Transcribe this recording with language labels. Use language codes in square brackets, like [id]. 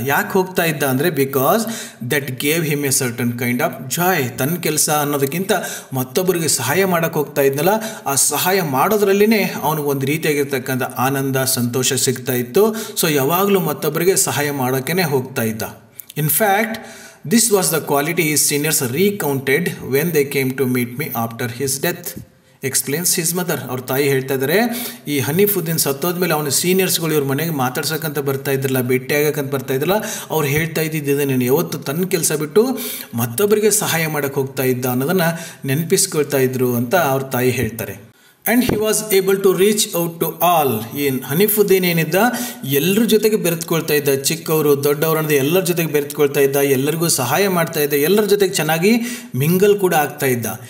[kn] ಯಾಕೆ ಹೋಗ್ತಾ ಇದ್ದ ಅಂದರೆ [en] Because that gave him a certain kind of joy. [kn] ತನ್ನ ಕೆಲಸ ಅನ್ನೋದಕ್ಕಿಂತ ಮತ್ತೊಬ್ಬರಿಗೆ ಸಹಾಯ ಮಾಡೋಕ್ಕೆ ಹೋಗ್ತಾ ಇದ್ನಲ್ಲ, ಆ ಸಹಾಯ ಮಾಡೋದ್ರಲ್ಲಿನೇ ಅವನಿಗೆ ಒಂದು ರೀತಿಯಾಗಿರ್ತಕ್ಕಂಥ ಆನಂದ, ಸಂತೋಷ ಸಿಗ್ತಾ ಇತ್ತು. ಸೊ ಯಾವಾಗಲೂ ಮತ್ತೊಬ್ಬರಿಗೆ ಸಹಾಯ ಮಾಡೋಕ್ಕೇ ಹೋಗ್ತಾ ಇದ್ದ. [en] In fact this was the quality his seniors recounted when they came to meet me after his death, explains his mother. [kn] ಅವ್ರ ತಾಯಿ ಹೇಳ್ತಾ ಇದ್ದಾರೆ, ಈ ಹನೀಫುದ್ದೀನ್ ಸತ್ತೋದ್ಮೇಲೆ ಅವನ ಸೀನಿಯರ್ಸ್ಗಳು ಇವ್ರ ಮನೆಗೆ ಮಾತಾಡ್ಸೋಕ್ಕಂತ ಬರ್ತಾ ಇದ್ರಲ್ಲ, ಭೇಟಿ ಆಗಕ್ಕಂತ ಬರ್ತಾ ಇದ್ರಲ್ಲ, ಅವ್ರು ಹೇಳ್ತಾ ಇದ್ದಿದ್ದೆ ನೀನು ಯಾವತ್ತು ತನ್ನ ಕೆಲಸ ಬಿಟ್ಟು ಮತ್ತೊಬ್ಬರಿಗೆ ಸಹಾಯ ಮಾಡೋಕ್ಕೆ ಹೋಗ್ತಾ ಇದ್ದ ಅನ್ನೋದನ್ನು ನೆನಪಿಸ್ಕೊಳ್ತಾ ಇದ್ರು ಅಂತ ಅವ್ರ ತಾಯಿ ಹೇಳ್ತಾರೆ. [en] And he was able to reach out to all. [kn] ಏನು ಹನೀಫುದ್ದೀನ್ ಏನಿದ್ದ ಎಲ್ಲರ ಜೊತೆಗೆ ಬೆರೆತ್ಕೊಳ್ತಾ ಇದ್ದ, ಚಿಕ್ಕವರು ದೊಡ್ಡವರು ಅನ್ನೋದು ಎಲ್ಲರ ಜೊತೆಗೆ ಬೆರೆತ್ಕೊಳ್ತಾ ಇದ್ದ, ಎಲ್ಲರಿಗೂ ಸಹಾಯ ಮಾಡ್ತಾ ಇದ್ದ, ಎಲ್ಲರ ಜೊತೆಗೆ ಚೆನ್ನಾಗಿ ಮಿಂಗಲ್ ಕೂಡ ಆಗ್ತಾ ಇದ್ದ.